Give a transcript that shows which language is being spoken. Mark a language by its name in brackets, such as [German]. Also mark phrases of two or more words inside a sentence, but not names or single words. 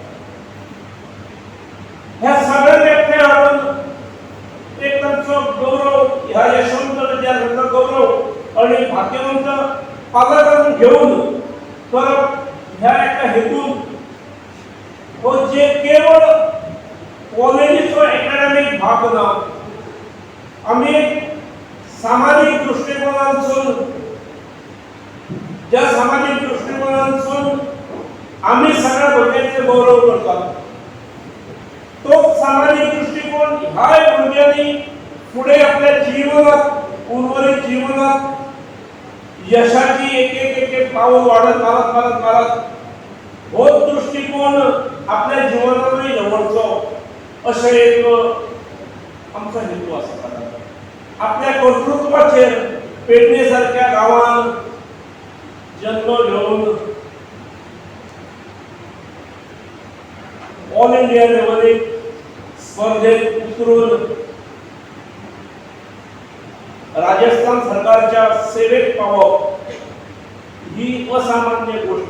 [Konkani] ह्या सगळ्यांक एकठांय हाडून एक तांचो गौरव, ह्या यशवंत विद्यार्थ्यांचा गौरव आणि भाग्यवंत पालकांक घेऊन करप ह्या एका हेतून हो जे केवळ कॉलेजीचो एकाडेमीक भाग ना, आम्ही सामाजिक दृष्टिकोनांसून ज्या सामाजिक दृष्टिकोनांसून आम्ही सगळ्या भुरग्यांचे [Marathi] गौरव करतात, तो सामाजिक दृष्टिकोन ह्या भुरग्यांनी पुढे आपल्या जीवनात, उर्वरित जीवनात यशाची एक पाऊल वाढत मारत हो दृष्टिकोन आपल्या जीवनातही [Konkani] जवळचो अशें एक आमचो हेतू आसा. आपल्या कर्तृत्वाचेर पेडणे सारख्या गांवांत जन्म घेवन [English] all India [Konkani] लेवलीक स्पर्धेत उतरून राजस्थान सरकारच्या सेवेक पावप ही असामान्य गोष्ट.